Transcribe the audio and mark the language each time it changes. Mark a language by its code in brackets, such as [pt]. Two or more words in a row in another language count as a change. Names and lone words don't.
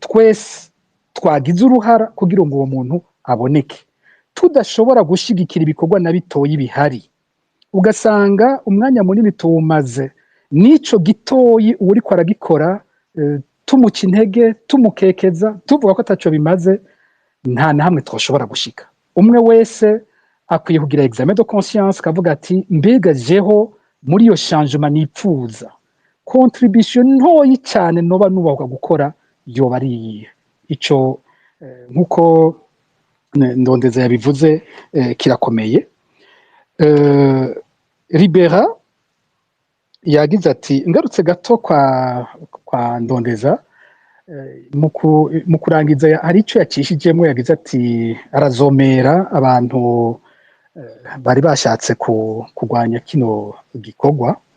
[rn] twese twagize uruhara kugira ngo uwo muntu aboneke tudashobora gushigikira ibikorwa na bitoyi bihari ugasanga umwanya munini tuwumaze n'ico gitoyi uri ko aragikora tumuca intege tumukekeza tuvuga ko ataco bimaze nta na hamwe twashobora gushika umwe wese akwiye kugira [fr] examen de conscience [rn] kavuga ati mbega jeho muri iyo changement nipfuza contribution ntoyi cyane noba nubahuka gukora yoba ari ico nkuko Ndondeza yabivuze kirakomeye Libera yagize ati ngarutse gato kwa Ndondeza mu kurangiza hari ico yacishijemo yagize ati arazomera abantu bari bashatse kurwanya kino gikorwa.